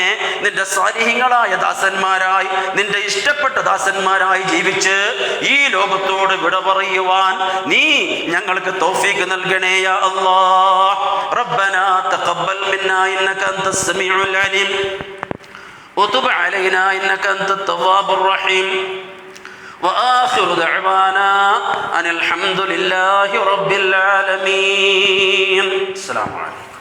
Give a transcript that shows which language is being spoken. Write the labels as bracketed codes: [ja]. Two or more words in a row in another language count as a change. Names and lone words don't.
[ml] നിന്റെ സാലിഹീങ്ങളായ ദാസന്മാരായി, നിന്റെ ഇഷ്ടപ്പെട്ട ദാസന്മാരായി ജീവിച്ച് ഈ ലോകത്തോട് വിട പറയുവാൻ നീ ഞങ്ങൾക്ക് തൗഫീഖ് നൽകണേ [ar] يا الله. ربنا تقبل منا إنك أنت السميع العليم وتب علينا إنك أنت التواب الرحيم. وآخر دعوانا أن الحمد لله رب العالمين. السلام عليكم.